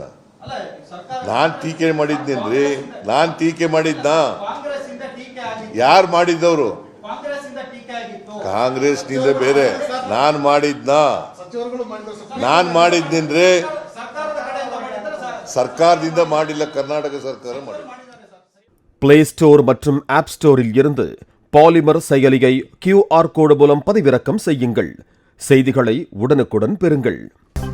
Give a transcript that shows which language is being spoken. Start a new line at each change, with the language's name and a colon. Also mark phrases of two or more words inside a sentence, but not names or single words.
Kannada: ನಾನು ಟೀಕೆ ಮಾಡಿದ್ನೇನ್ರಿ? ನಾನು ಟೀಕೆ ಮಾಡಿದ್ನ? ಯಾರು ಮಾಡಿದ್ದವರು? ಕಾಂಗ್ರೆಸ್ನಿಂದ ಬೇರೆ. ನಾನು ಮಾಡಿದ್ನೇನ್ರಿ? ಸರ್ಕಾರದಿಂದ ಮಾಡಿಲ್ಲ, ಕರ್ನಾಟಕ ಸರ್ಕಾರ ಮಾಡಿಲ್ಲ.
Tamil: பிளே ஸ்டோர் மற்றும் ஆப் ஸ்டோரில் இருந்து பாலிமர் செயலியை QR கோடு மூலம் பதிவிறக்கம் செய்யுங்கள். செய்திகளை உடனுக்குடன் பெறுங்கள்.